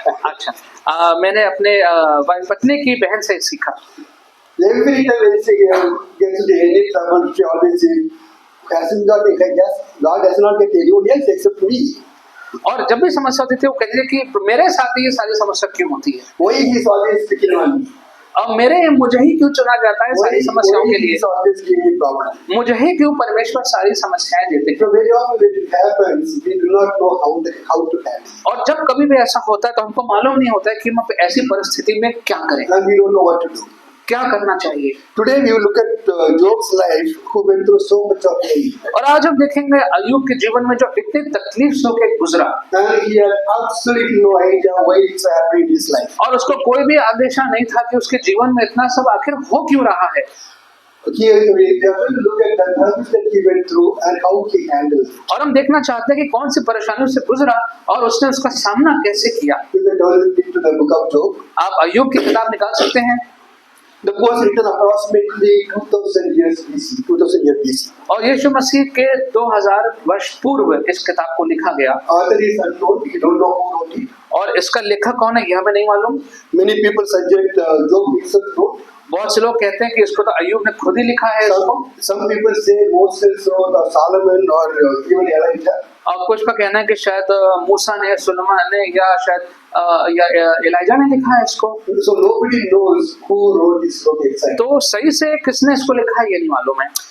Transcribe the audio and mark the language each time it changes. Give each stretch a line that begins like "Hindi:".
Hindi: अच्छा, मैंने अपने पत्नी की बहन से सीखा।
English: Every time when she gets into any trouble, she always says, God has not get anyone else except me.
Hindi: और जब भी समस्या होती थी वो कहती थी कि मेरे साथ ये सारी समस्या क्यों होती है।
English: Why he is always picking on me?
Hindi: अब मुझे ही क्यों चुना जाता है सारी समस्याओं के लिए?
English: He's always giving me problem.
Hindi: मुझे ही क्यों परमेश्वर सारी समस्याएं देते हैं?
English: So very often when it happens, we do not know how to handle.
Hindi: और जब कभी भी ऐसा होता है तो हमको मालूम नहीं होता है कि हम ऐसी परिस्थिति में क्या करें,
English: And we don't know what to do.
Hindi: क्या करना चाहिए।
English: Today we will look at Job's life, who went through so much of pain.
Hindi: और आज हम देखेंगे अय्यूब के जीवन में जो इतनी तकलीफ से होकर गुजरा,
English: And he had absolutely no idea why it's happening in his life.
Hindi: और उसको कोई भी आदेशा नहीं था कि उसके जीवन में इतना सब आखिर हो क्यों रहा है।
English: Here we are going to look at the hurdles that he went through and how he handled it.
Hindi: और हम देखना चाहते हैं कि कौन सी परेशानियों से गुजरा और उसने उसका सामना कैसे किया।
English: You can turn into the book of Job.
Hindi: आप अय्यूब की किताब निकाल सकते हैं।
English: The book was written approximately 2000 years BC, 2000 years BC.
Hindi: और यीशु मसीह के 2000 वर्ष पूर्व इस किताब को लिखा गया।
English: Author is unknown, we don't know who wrote it.
Hindi: और इसका लेखक कौन है यह हमें नहीं मालूम।
English: Many people suggest Job himself wrote.
Hindi: बहुत से लोग कहते हैं कि इसको तो अय्यूब ने खुद ही लिखा है इसको।
English: Some people say Moses wrote or Solomon or even Elijah.
Hindi: और कुछ का कहना है कि शायद मूसा ने, सुलेमान ने या शायद या एलिजा ने लिखा है इसको।
English: So nobody knows who wrote this book exactly.
Hindi: तो सही से किसने इसको लिखा है ये नहीं मालूम है।